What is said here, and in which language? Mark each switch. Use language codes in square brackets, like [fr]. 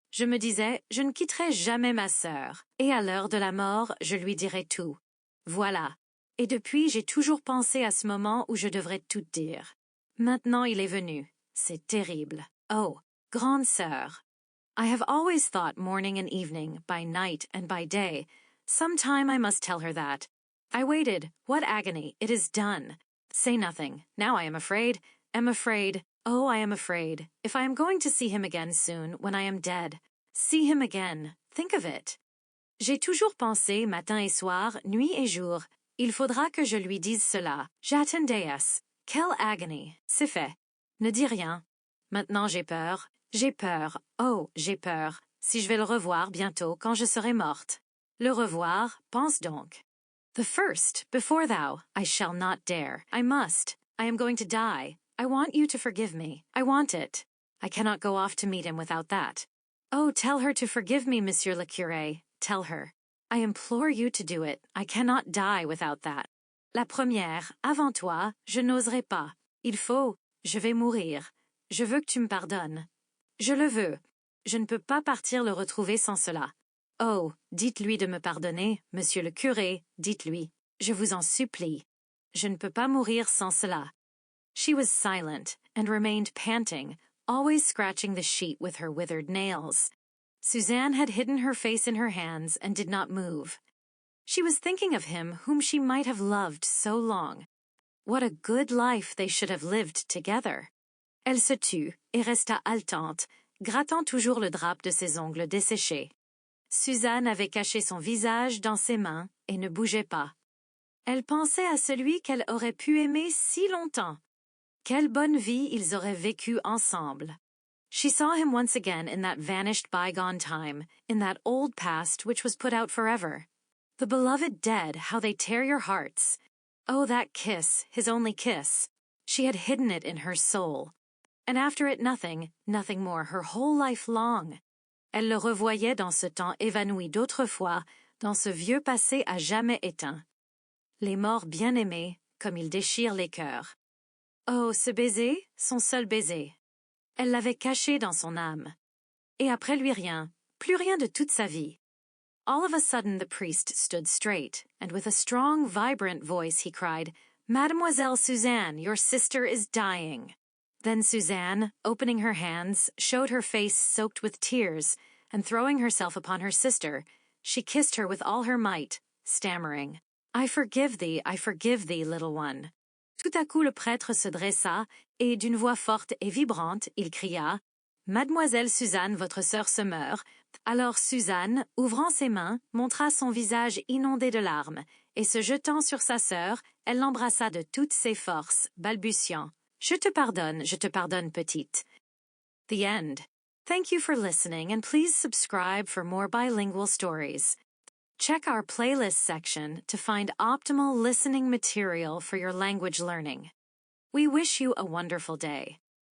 [fr] Je me disais, je ne quitterai jamais ma sœur, et à l'heure de la mort, je lui dirai tout. Voilà. Et depuis, j'ai toujours pensé à ce moment où je devrais tout dire. Maintenant il est venu. C'est terrible. Oh, grande sœur. [en] I have always thought morning and evening, by night and by day. Sometime I must tell her that. I waited. What agony. It is done. Say nothing. Now I am afraid. Oh, I am afraid. If I am going to see him again soon, when I am dead. See him again. Think of it. [fr] J'ai toujours pensé, matin et soir, nuit et jour. Il faudra que je lui dise cela. J'attendais. Quelle agony. C'est fait. Ne dis rien. Maintenant j'ai peur. Oh, j'ai peur. Si je vais le revoir bientôt quand je serai morte. Le revoir, pense donc. [en] The first, before thou, I shall not dare. I must. I am going to die. I want you to forgive me. I want it. I cannot go off to meet him without that. Oh, tell her to forgive me, Monsieur le Curé. Tell her. I implore you to do it. I cannot die without that. [fr] La première, avant toi, je n'oserai pas. Il faut, je vais mourir. Je veux que tu me pardonnes. Je le veux. Je ne peux pas partir le retrouver sans cela. Oh, dites-lui de me pardonner, Monsieur le Curé, dites-lui. Je vous en supplie. Je ne peux pas mourir sans cela. [en] She was silent and remained panting, always scratching the sheet with her withered nails. Suzanne had hidden her face in her hands and did not move. She was thinking of him whom she might have loved so long. What a good life they should have lived together. [fr] Elle se tut et resta haletante, grattant toujours le drap de ses ongles desséchés. Suzanne avait caché son visage dans ses mains et ne bougeait pas. Elle pensait à celui qu'elle aurait pu aimer si longtemps. Quelle bonne vie ils auraient vécu ensemble. [en] She saw him once again in that vanished bygone time, in that old past which was put out forever. The beloved dead, how they tear your hearts. Oh, that kiss, his only kiss. She had hidden it in her soul. And after it nothing more her whole life long. [fr] Elle le revoyait dans ce temps évanoui d'autrefois, dans ce vieux passé à jamais éteint. Les morts bien-aimés, comme ils déchirent les cœurs. Oh, ce baiser, son seul baiser. Elle l'avait caché dans son âme. Et après lui rien, plus rien de toute sa vie. [en] All of a sudden the priest stood straight, and with a strong, vibrant voice he cried, "Mademoiselle Suzanne, your sister is dying." Then Suzanne, opening her hands, showed her face soaked with tears, and throwing herself upon her sister, she kissed her with all her might, stammering, I forgive thee, little one." [fr] Tout à coup le prêtre se dressa, et d'une voix forte et vibrante, il cria, Mademoiselle Suzanne, votre sœur se meurt. Alors Suzanne, ouvrant ses mains, montra son visage inondé de larmes, et se jetant sur sa sœur, elle l'embrassa de toutes ses forces, balbutiant, je te pardonne, petite. [en] The end. Thank you for listening, and please subscribe for more bilingual stories. Check our playlist section to find optimal listening material for your language learning. We wish you a wonderful day.